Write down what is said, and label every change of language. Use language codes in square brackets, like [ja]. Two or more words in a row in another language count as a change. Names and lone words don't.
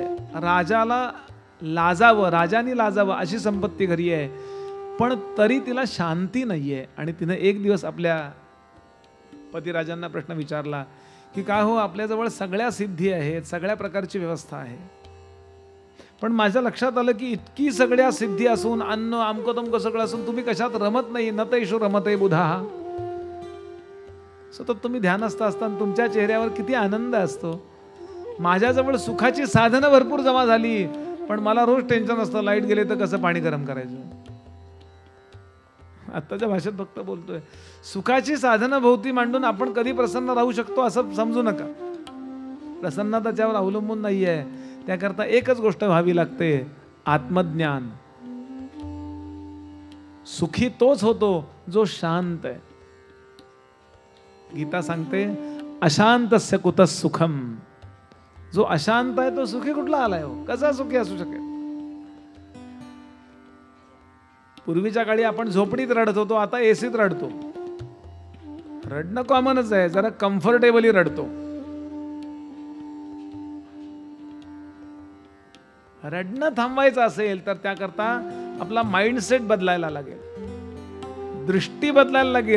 [mr] राजाला लाजावं, राजाने लाजावं अशी संपत्ती घरी आहे, पण तरी तिला शांती नाहीये. आणि तिने एक दिवस आपल्या पतिराजांना प्रश्न विचारला की का हो, आपल्याजवळ सगळ्या सिद्धी आहेत, सगळ्या प्रकारची व्यवस्था आहे, पण माझ्या लक्षात आलं की इतकी सगळ्या सिद्धी असून, अन्न आमकं तमकं सगळं असून तुम्ही कशात रमत नाही. [sa] न तैषु रमते बुधा. [mr] सतत तुम्ही ध्यानस्थ असताना तुमच्या चेहऱ्यावर किती आनंद असतो. माझ्याजवळ सुखाची साधनं भरपूर जमा झाली, पण मला रोज टेन्शन असतं, लाईट गेले तर कसं पाणी गरम करायचं. आत्ताच्या भाषेत फक्त बोलतोय. सुखाची साधनं भोवती मांडून आपण कधी प्रसन्न राहू शकतो असं समजू नका. प्रसन्नता त्यावर अवलंबून नाहीये. त्याकरता एकच गोष्ट व्हावी लागते, आत्मज्ञान. सुखी तोच होतो जो शांत आहे. गीता सांगते [sa] अशांतस्य कुतः सुखम. [mr] जो अशांत आहे तो सुखी कुठला आलाय हो? कसा सुखी असू शकेल? पूर्वीच्या काळी आपण झोपडीत रडत होतो, आता एसीत रडतो. रडणं कॉमनच आहे, जरा कम्फर्टेबली रडतो. रडणं थांबवायचं असेल तर त्याकरता आपला माइंडसेट बदलायला लागेल, दृष्टी बदलायला लागेल.